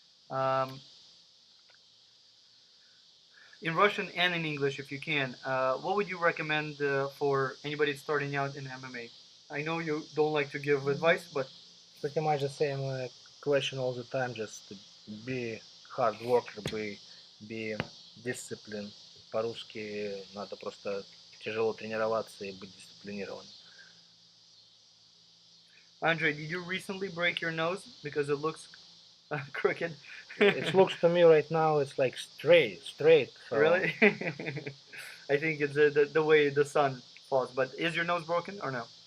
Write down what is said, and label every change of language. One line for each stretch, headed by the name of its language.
English: Um, in Russian and in English, if you can, what would you recommend for anybody starting out in MMA? I know you don't like to give advice, but Pretty much the same question all the time. Just be hard worker, be disciplined.
Russian: По-русски надо просто тяжело тренироваться и быть дисциплинированным.
English: Andre, did you recently break your nose because it looks crooked? It looks to me right now it's like straight. So Really? I think it's the way the sun falls. But is your nose broken or no?